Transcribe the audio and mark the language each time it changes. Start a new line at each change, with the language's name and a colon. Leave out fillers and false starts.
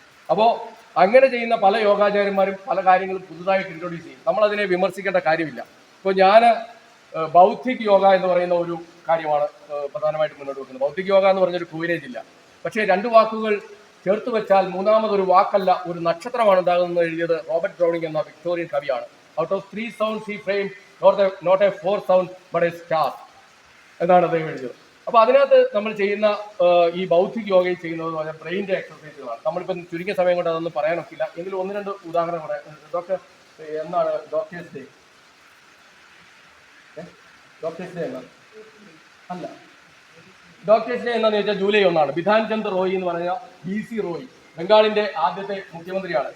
Malayalam: അപ്പോൾ അങ്ങനെ ചെയ്യുന്ന പല യോഗാചാര്യന്മാരും പല കാര്യങ്ങളും പുതുതായിട്ട് ഇൻട്രൊഡ്യൂസ് ചെയ്യും. നമ്മളതിനെ വിമർശിക്കേണ്ട കാര്യമില്ല. ഇപ്പോൾ ഞാൻ ബൗദ്ധിക് യോഗ എന്ന് പറയുന്ന ഒരു കാര്യമാണ് പ്രധാനമായിട്ട് മുന്നോട്ട് വെക്കുന്നത്. ബൗദ്ധിക് യോഗ എന്ന് പറഞ്ഞൊരു കൂവേജ് ഇല്ല. പക്ഷേ രണ്ട് വാക്കുകൾ ചേർത്ത് വെച്ചാൽ മൂന്നാമതൊരു വാക്കല്ല ഒരു നക്ഷത്രമാണ് ഉണ്ടാകുന്നത് എഴുതിയത് റോബർട്ട് ബ്രൗണിംഗ് എന്ന വിക്ടോറിയൻ കവിയാണ്.
English: out of 3 sounds he framed not a 4th sound but a star
Malayalam: എന്നാണ് അദ്ദേഹം എഴുതിയത്. അപ്പോൾ അതിനകത്ത് നമ്മൾ ചെയ്യുന്ന ഈ ബൗദ്ധിക് യോഗയിൽ ചെയ്യുന്നത് എന്ന് പറഞ്ഞാൽ ബ്രെയിൻ്റെ എക്സസൈസുകളാണ്. നമ്മളിപ്പം ചുരുങ്ങിയ സമയം കൊണ്ട് അതൊന്നും പറയാനൊക്കില്ല. എങ്കിലും 1-2 ഉദാഹരണം പറയാം. ഡോക്ടർ എന്നാണ് ഡോക്ടേഴ്സ് ഡേ? ഡോക്ടേഴ്സ് ഡേ എന്നാണ് അല്ല, ഡോക്ടേഴ്സ് ഡേ എന്താണെന്ന് ചോദിച്ചാൽ ജൂലൈ 1 ബിധാൻ ചന്ദ് റോയ് എന്ന് പറഞ്ഞ BC റോയ് ബംഗാളിന്റെ ആദ്യത്തെ മുഖ്യമന്ത്രിയാണ്.